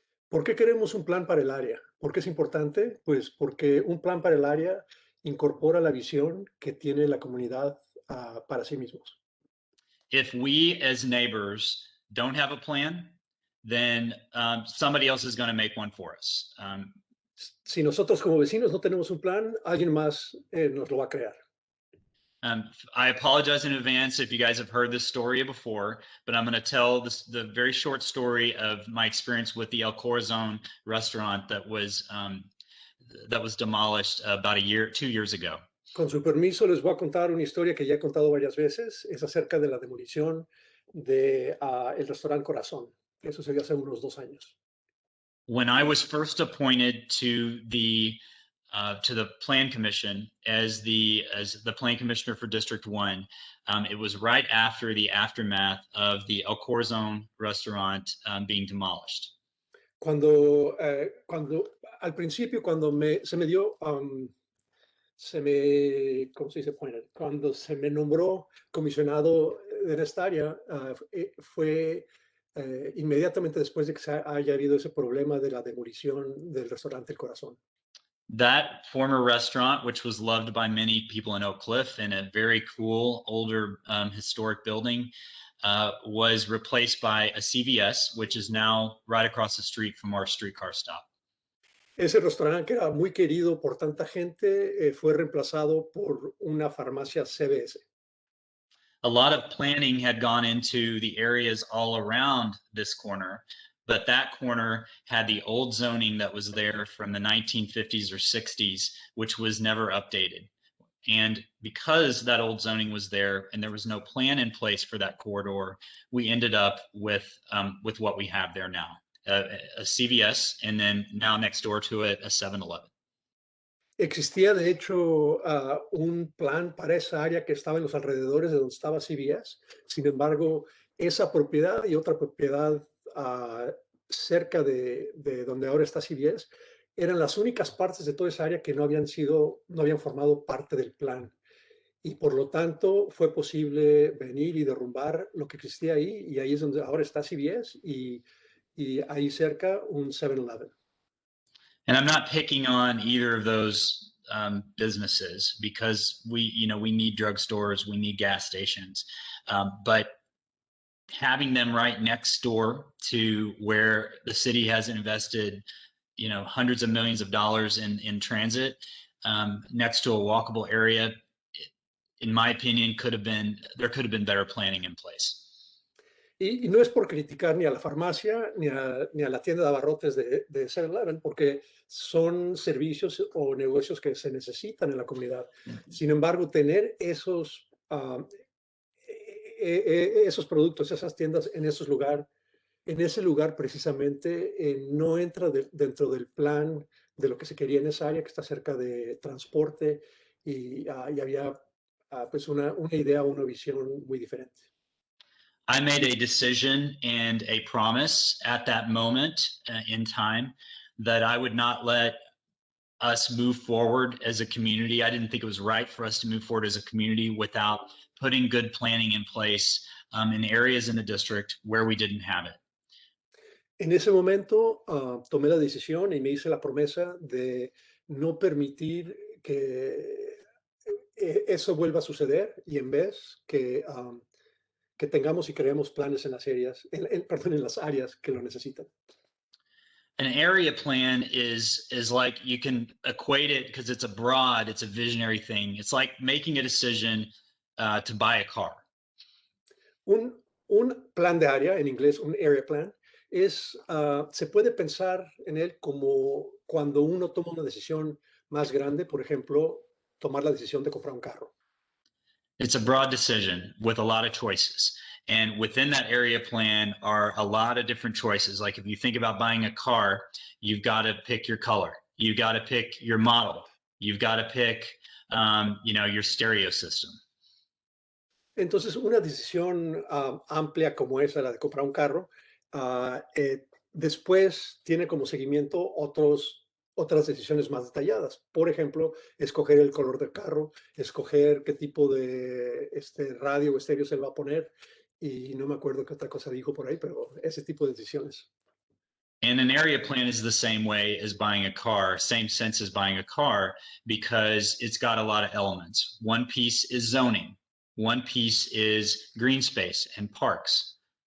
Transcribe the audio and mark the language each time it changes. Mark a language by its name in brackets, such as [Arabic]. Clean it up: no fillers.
[Spanish] ¿Por qué queremos un plan para el área? ¿Por qué es importante? Pues porque un plan para el área incorpora la visión que tiene la comunidad para sí mismos. [English] If we as neighbors don't have a plan, then somebody else is going to make one for us. [Spanish] Si nosotros como vecinos no tenemos un plan, alguien más nos lo va a crear. [English] I apologize in advance if you guys have heard this story before, but I'm going to tell the very short story of my experience with the El Corazon restaurant that was demolished about 2 years ago. [Spanish] Con su permiso, les voy a contar una historia que ya he contado varias veces. Es acerca de la demolición de el restaurante Corazón. Eso se dio hace unos 2 años. [English] When I was first appointed to the Plan Commission as the Plan Commissioner for District 1, it was right after the aftermath of the El Corazon restaurant being demolished. [Spanish] Cuando al principio, cuando se me dio, ¿cómo se dice? Cuando se me nombró comisionado en esta área, fue inmediatamente después de que haya habido ese problema de la demolición del restaurante El Corazón. [English] That former restaurant, which was loved by many people in Oak Cliff and a very cool, older, historic building, was replaced by a CVS, which is now right across the street from our streetcar stop. [Spanish] Ese restaurante que era muy querido por tanta gente fue reemplazado por una farmacia CVS. [English] A lot of planning had gone into the areas all around this corner, but that corner had the old zoning that was there from the 1950s or 60s, which was never updated. And because that old zoning was there and there was no plan in place for that corridor, we ended up with what we have there now, a CVS, and then now next door to it, a 7-Eleven. [Spanish] Existía, de hecho, un plan para esa área que estaba en los alrededores de donde estaba CVS. Sin embargo, esa propiedad y otra propiedad cerca de donde ahora está CVS eran las únicas partes de toda esa área que no habían formado parte del plan. Y por lo tanto, fue posible venir y derrumbar lo que existía ahí. Y ahí es donde ahora está CVS y ahí cerca un 7-Eleven. [English] And I'm not picking on either of those businesses because we need drugstores, we need gas stations, but having them right next door to where the city has invested, hundreds of millions of dollars in transit, next to a walkable area, in my opinion, there could have been better planning in place. [Spanish] Y no es por criticar ni a la farmacia ni a la tienda de abarrotes de 7-Eleven, porque son servicios o negocios que se necesitan en la comunidad. Sin embargo, tener esos productos, esas tiendas en ese lugar precisamente, no entra dentro del plan de lo que se quería en esa área que está cerca de transporte y había pues una idea, una visión muy diferente. [English] I made a decision and a promise at that moment in time that I would not let us move forward as a community. I didn't think it was right for us to move forward as a community without putting good planning in place in areas in the district where we didn't have it. [Spanish] En ese momento tomé la decisión y me hice la promesa de no permitir que eso vuelva a suceder y en vez que tengamos y creemos planes en las áreas, perdón, en las áreas que lo necesitan. [English] An area plan is like, you can equate it because it's a visionary thing. It's like making a decision to buy a car. [Spanish] Un plan de área, en inglés un area plan, se puede pensar en él como cuando uno toma una decisión más grande, por ejemplo, tomar la decisión de comprar un carro. [English] It's a broad decision with a lot of choices. And within that area plan are a lot of different choices. Like if you think about buying a car, you've got to pick your color. You've got to pick your model. You've got to pick, your stereo system. [Spanish] Entonces, una decisión amplia como esa, la de comprar un carro, después tiene como seguimiento otras decisiones más detalladas. Por ejemplo, escoger el color del carro, escoger qué tipo de radio o estéreo se le va a poner. Y no me acuerdo qué otra cosa dijo por ahí, pero ese tipo de decisiones. [English] And an area plan is the same way as buying a car, same sense as buying a car, because it's got a lot of elements. One piece is zoning. One piece is green space and parks.